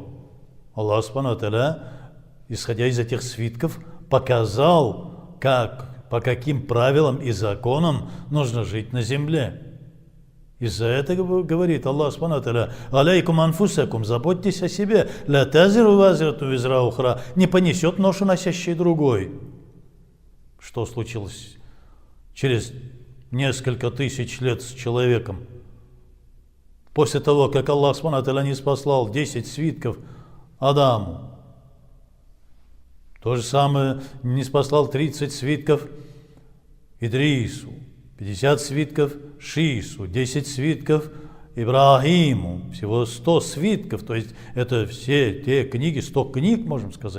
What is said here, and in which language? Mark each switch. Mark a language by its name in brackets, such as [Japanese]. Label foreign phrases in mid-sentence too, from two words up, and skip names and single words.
[Arabic] الله سبحانه وتعالى, [Russian] исходя из этих свитков, показал, по каким правилам и законам нужно жить на земле. Из-за этого говорит [Arabic] الله سبحانه وتعالى: «عليكم أنفسكم», [Russian] заботьтесь о себе, [Arabic] «لا تزر وازرة وزر أخرى», [Russian] не понесет ношу носящий другой. Что случилось через несколько тысяч лет с человеком? После того, как [Arabic] الله سبحانه وتعالى [Russian] не спаслал 10 свитков Адаму, то же самое не спаслал 30 свитков Идрису, 50 свитков Шису, 10 свитков Ибрахиму, всего 100 свитков, то есть это все те книги, 100 книг, можем сказать.